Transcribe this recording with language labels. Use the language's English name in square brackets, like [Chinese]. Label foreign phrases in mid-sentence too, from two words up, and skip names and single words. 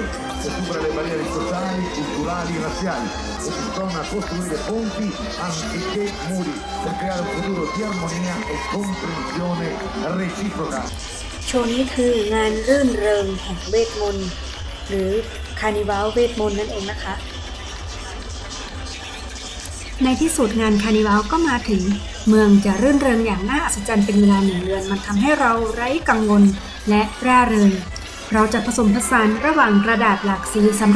[Italian] che supera le barriere sociali, culturali e razziali e si torna a costruire ponti anziché muri per creare un futuro di armonia e comprensione reciproca. [Thai] โชว์นี้คืองานรื่นเริงแห่งเวทมนต์หรือคาร์นิวัลเวทมนต์นั่นเองนะคะในที่สุดงานคาร์นิวัลก็มาถึงเมืองจะรื่ นเริงอย่างน่าอัศจรรย์เป็นเวลา1 เดือนมันทำให้เราไร้กังวลและร่าเริงเราจะผสมผสานระหว่างกระดาษหลากสีสำหรับ